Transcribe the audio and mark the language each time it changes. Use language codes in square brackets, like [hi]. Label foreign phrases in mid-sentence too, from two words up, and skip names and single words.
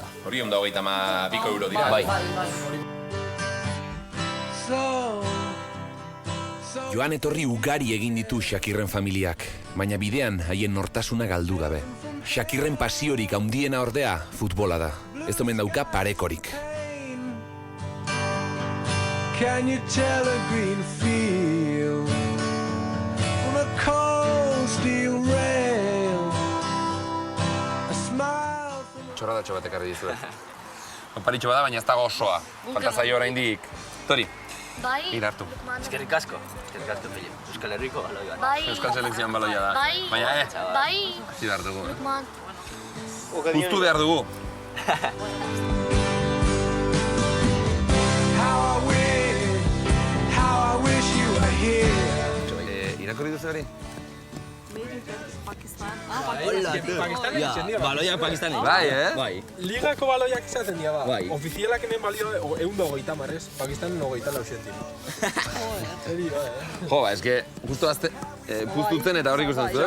[eu] Hori 122 euro dira. Bai. Joan etorri ugari egin ditu Shakirren familiak, baina bidean haien nortasuna galdu gabe. Shakirren pasiorik handiena ordea futbola da. Ez omen dauka parekorik. [en] Can you tell a green field from a cold steel rail? A smile from [eu] Txorradatxo bat ekarri dizuet. Konparitxo bada, baina ez dago osoa. Falta zaio oraindik. Tori. Bai. Irartu. Eskerrik asko, peio. Euskal Herriko baloia. Bai. Euskal Selekzioan baloia da. Bai. Baina, Bai. hasi behar dugu. Puztu behar dugu. [en] How I wish you were here. [eu] Irakurri duzu hori? Baloia Pakistanek. Bai, Bai. Ligako baloiak izaten dira ba. Bai. Ofizialak hemen balio 120 marrez, Pakistanen 24 zentimo. Jo, eske, justo azte, puztutzen eta horrik usten zu, ez?